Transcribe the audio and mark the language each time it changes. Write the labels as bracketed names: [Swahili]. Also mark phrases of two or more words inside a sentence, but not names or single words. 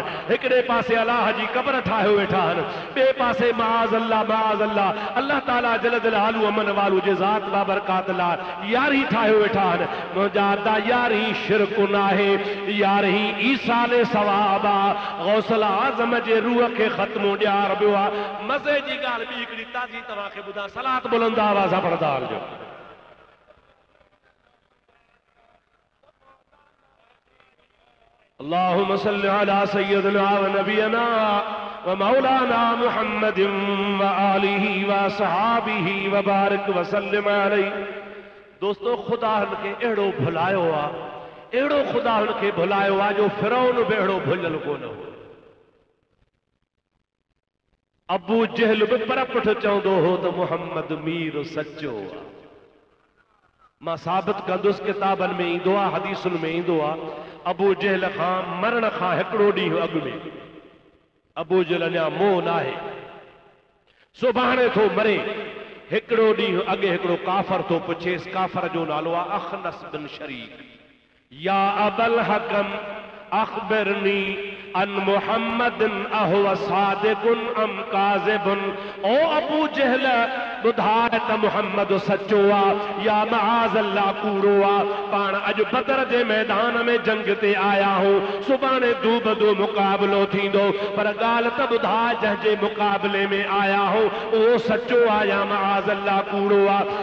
[Sindhi] हिकिड़े पासे अल्लाह जी क़ब्र ठाहियो वेठा आहिनि, ॿिए पासे [Arabic] معاذ الله [Sindhi] अल्लाह ताला [Arabic] جل جلاله عم نواله [Sindhi] जे ज़ात बाबरकात ला 11 ठाहियो वेठा आहिनि। मुंहिंजा 11 शिरक न आहे, 11 ईसाले सवाब आहे। गौसल आज़म जे रूह खे ख़त्मो ॾियारियो आहे। मज़े जी ॻाल्हि ॿी हिकिड़ी ताज़ी तव्हांखे ॿुधां, सलात बुलंद आवाज़ सां पढ़ंदा हलिजो। [Arabic] اللهم صل على سيدنا ونبينا ومولانا محمد وآله وصحبه وبارك وسلم عليه. [Sindhi] दोस्तों, खुदा हुनखे अहिड़ो भुलायो आहे, अहिड़ो खुदा हुनखे भुलायो आहे जो फिरौन बि अहिड़ो भुलियल कोन हो। अबू जहल बि परपुठ चवंदो हो त मुहम्मद मीर सचो आहे। मां साबित कंदुसि, किताबनि में ईंदो आहे, हदीसुनि में ईंदो आहे। अबू जहल खां मरण खां हिकिड़ो ॾींहुं अॻु में अबू जहल अञा मोह न आहे, सुभाणे थो मरे। हिकिड़ो ॾींहुं अॻु हिकिड़ो काफ़र थो पुछेसि, काफ़र जो नालो आहे अखनस बिन शरीक। [Arabic] يا أبا الحكم أخبرني عن محمد أهو صادق أم كاذب. [Sindhi] ओ अबू जहल, ॿुधाए त मुहम्मद सचो आहे या [Arabic] معاذ الله [Sindhi] कूड़ो आहे। पाण अॼु बदर जे मैदान में जंग ते आया हो, सुभाणे दू बदू मुक़ाबिलो थींदो, पर ॻाल्हि त ॿुधाए जंहिंजे मुक़ाबिले में आया हो उहो सचो आहे या [Arabic] معاذ الله [Sindhi] कूड़ो आहे।